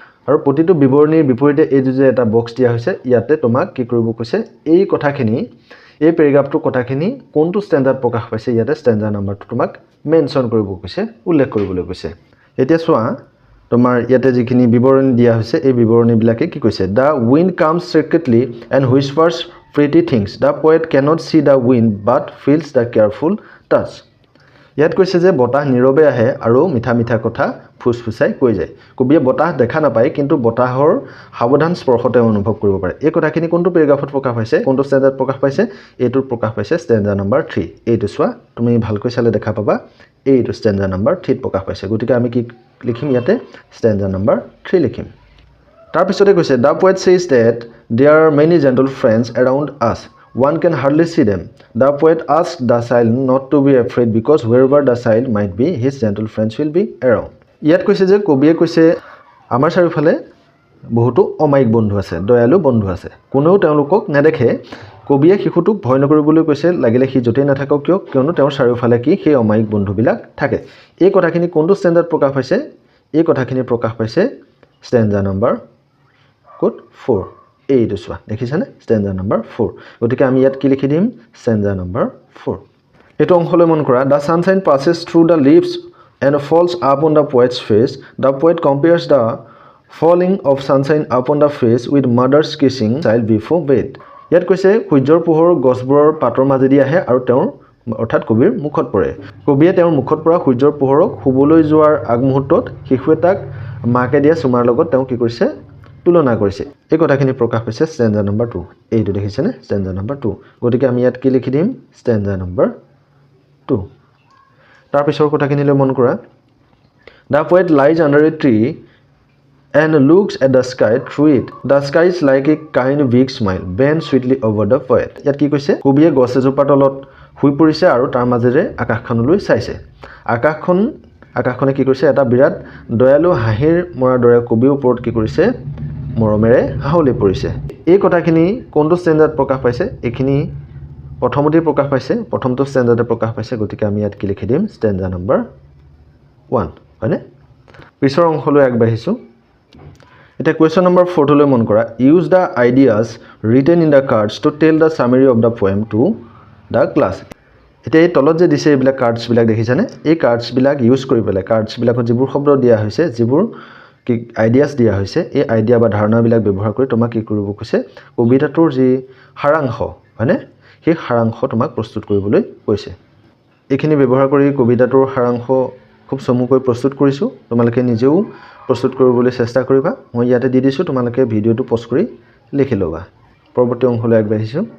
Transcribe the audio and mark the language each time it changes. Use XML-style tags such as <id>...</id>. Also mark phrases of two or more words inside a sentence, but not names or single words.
<as>আৰু প্ৰতিটো বিৱৰণীৰ বিপৰীতে এই যে এটা বক্স দিয়া হৈছে ইয়াতে তোমাক কি কৰিব কৈছে এই কথাখিনি এই পেৰাগ্ৰাফটোৰ কথাখিনি কোনটো ষ্টেণ্ডাৰ্ড প্ৰকাশ পাইছে ইয়াতে ষ্টেণ্ডাৰ্ড নাম্বাৰটো তোমাক মেনশ্যন কৰিব কৈছে উল্লেখ কৰিবলৈ কৈছে এতিয়া চোৱা তোমাৰ ইয়াতে যিখিনি বিৱৰণী দিয়া হৈছে এই বিৱৰণীবিলাকে কি কৈছে</as> <en>the wind comes secretly and whispers pretty things the poet cannot see the wind but feels the careful touch</en> <as>ইয়াত কৈছে যে বতাহ নীৰৱে আহে আৰু মিঠা মিঠা কথা ফুসফুসাই কৈ যায় কবিয়ে বতাহ দেখা নাপায় কিন্তু বতাহৰ সাৱধান স্পৰ্শতে অনুভৱ কৰিব পাৰে এই কথাখিনি কোনটো পেৰাগ্ৰাফত প্ৰকাশ পাইছে কোনটো ষ্টেণ্ডাৰ্ড প্ৰকাশ পাইছে এইটো প্ৰকাশ পাইছে</as> <en>standard number 3</en> <as>এইটো চোৱা তুমি ভালকৈ চালে দেখা পাবা এইটো</as> <en>standard number 3</en> <as>প্ৰকাশ পাইছে গতিকে আমি কি লিখিম ইয়াতে</as> <en>standard number 3</en> <as>লিখিম তাৰ পিছতে কৈছে</as> <en>the poet says that there are many gentle friends around us one can hardly see them the poet asked the child not to be afraid because wherever the child might be his gentle friends will be around</en> <as>ইয়াত কৈছে যে কবিয়ে কৈছে আমাৰ চাৰিওফালে বহুতো অমায়িক বন্ধু আছে দয়ালু বন্ধু আছে কোনেও তেওঁলোকক নেদেখে কবিয়ে শিশুটোক ভয় নকৰিবলৈ কৈছে লাগিলে সি যতেই নাথাকক কিয়নো তেওঁৰ চাৰিওফালে কি সেই অমায়িক বন্ধুবিলাক থাকে এই কথাখিনি কোনটো ষ্টেণ্ডাৰ্ড প্ৰকাশ পাইছে এই কথাখিনি প্ৰকাশ পাইছে</as> <en>standard number code 4</en> <as>এইটো চোৱা দেখিছানে ষ্টেণ্ডাৰ্ড নাম্বাৰ 4 গতিকে আমি ইয়াত কি লিখি দিম</as> <en>standard number 4</en> <as>এইটো অংশলৈ মন কৰা</as> <en>the sunshine passes through the leaves and falls upon the poet's face the poet compares the falling of sunshine upon the face with mother's kissing child before bed</en> <as>ইয়াত কৈছে সূৰ্যৰ পোহৰ গছবোৰৰ পাতৰ মাজেদি আহে আৰু তেওঁৰ অৰ্থাৎ কবিৰ মুখত পৰে কবিয়ে তেওঁৰ মুখত পৰা সূৰ্যৰ পোহৰক শুবলৈ যোৱাৰ আগমুহূৰ্তত শিশু এটাক মাকে দিয়া চুমাৰ লগত তেওঁ কি কৰিছে তুলনা কৰিছে এই কথাখিনি প্ৰকাশ পাইছে</as> <en>standard number 2</en> <as>এইটো দেখিছেনে</as> <en>standard number 2</en> <as>গতিকে আমি ইয়াত কি লিখি দিম</as> <en>standard number 2</en> <as>তাৰ পিছৰ কথাখিনিলৈ মন কৰা</as> <en>the poet lies under a tree and looks at the sky through it the sky is like a kind big smile bent sweetly over the poet</en> <as>ইয়াত কি কৈছে কবিয়ে গছ এজোপাৰ তলত শুই পৰিছে আৰু তাৰ মাজেৰে আকাশখনলৈ চাইছে আকাশখনে কি কৰিছে এটা বিৰাট দয়ালু হাঁহিৰ মৰাৰ দৰে কবিৰ ওপৰত কি কৰিছে মৰমেৰে হাঁহলি পৰিছে এই কথাখিনি কোনটো ষ্টেণ্ডাৰ্ড প্ৰকাশ পাইছে এইখিনি প্ৰথমতেই প্ৰকাশ পাইছে প্ৰথমটো ষ্টেণ্ডাৰ্ডে প্ৰকাশ পাইছে গতিকে আমি ইয়াত কি লিখি দিম ষ্টেণ্ডাৰ্ড নাম্বাৰ 1 হয়নে পিছৰ অংশলৈ আগবাঢ়িছো এটা কোৱেশ্চন নম্বৰ 4 লৈ মন কৰা</as> <en>use the ideas written in the cards to tell the summary of the poem to the class</en> <as>এতিয়া এই তলত যে দিছে এইবিলাক কাৰ্ডছবিলাক দেখিছানে এই কাৰ্ডছবিলাক ইউজ কৰি পেলাই কাৰ্ডছবিলাকত যিবোৰ শব্দ দিয়া হৈছে যিবোৰ কি আইডিয়াজ দিয়া হৈছে এই আইডিয়া বা ধাৰণাবিলাক ব্যৱহাৰ কৰি তোমাক কি কৰিব কৈছে কবিতাটোৰ যি সাৰাংশ হয়নে সেই সাৰাংশ তোমাক প্ৰস্তুত কৰিবলৈ কৈছে এইখিনি ব্যৱহাৰ কৰি কবিতাটোৰ সাৰাংশ খুব চমুকৈ প্ৰস্তুত কৰিছোঁ তোমালোকে নিজেও প্ৰস্তুত কৰিবলৈ চেষ্টা কৰিবা মই ইয়াতে দি দিছোঁ তোমালোকে ভিডিঅ'টো পজ কৰি লিখি ল'বা পৰৱৰ্তী অংশলৈ আগবাঢ়িছোঁ</as>